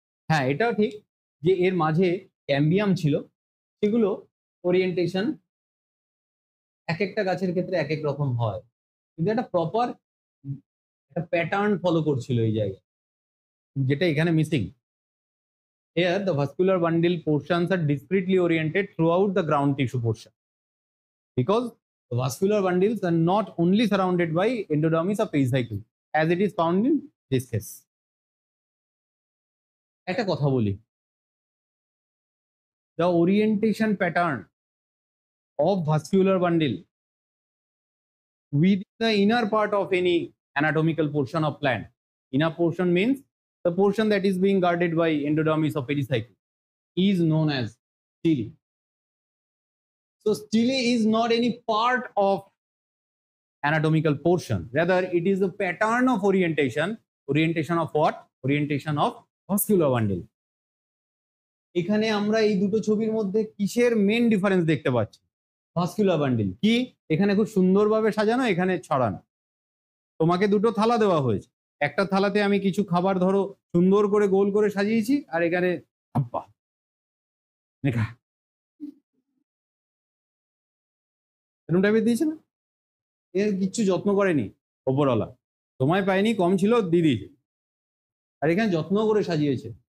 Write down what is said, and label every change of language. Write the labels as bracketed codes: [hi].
[bn] হ্যাঁ, এটাও ঠিক যে এর মাঝে ক্যাম্বিয়াম ছিল, সেগুলো ওরিয়েন্টেশন এক একটা গাছের ক্ষেত্রে এক এক রকম হয়, কিন্তু একটা প্রপার একটা প্যাটার্ন ফলো করছিল এই জায়গায়, যেটা এখানে missing. [en] Here, the vascular bundle portions are discretely oriented throughout the ground tissue portion, because the vascular bundles are not only surrounded by endodermis or pericycle, as it is found in this case. [bn] একটা কথা বলি, [en] the orientation pattern of vascular bundle within the inner part of any anatomical portion of plant. Inner portion means the portion that is being guarded by endodermis or pericycle is known as stele. So stele is not any part of anatomical portion, rather it is the pattern of orientation. Orientation of what? Orientation of vascular bundle. [bn] এখানে আমরা এই দুটো ছবির মধ্যে কিসের main difference দেখতে পাচ্ছি? Vascular bundle কি এখানে খুব সুন্দরভাবে সাজানো, এখানে ছড়ানো। তোমাকে দুটো থালা দেওয়া হয়েছে, একটা থালাতে আমি কিছু খাবার ধরো সুন্দর করে গোল করে সাজিয়েছি, আর এখানে আব্বা লেখা এরকম টাইপের দিয়েছে না, এর কিচ্ছু যত্ন করেনি ওপরওয়ালা, সময় পায়নি, কম ছিল দিদি, আর এখানে যত্ন করে সাজিয়েছে।